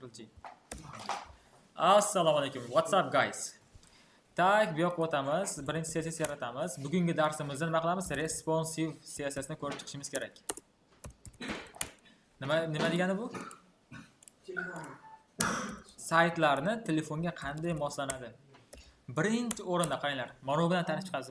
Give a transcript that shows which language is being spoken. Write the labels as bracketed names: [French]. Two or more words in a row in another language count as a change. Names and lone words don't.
[Uzbek] Ctrl-G. Assalomu alaykum. [English] What's up guys? [Uzbek] Tak, bu yoqqa o'tamiz. Birinchi CSS yaratamiz. Bugungi darsimizda nima qilamiz? Responsive CSS ni ko'rib chiqishimiz kerak. Nima degani bu? Saytlarni telefonga qanday moslanadi? Birinchi o'rinda qaranglar. Mana bu bilan tanishib chiqamiz.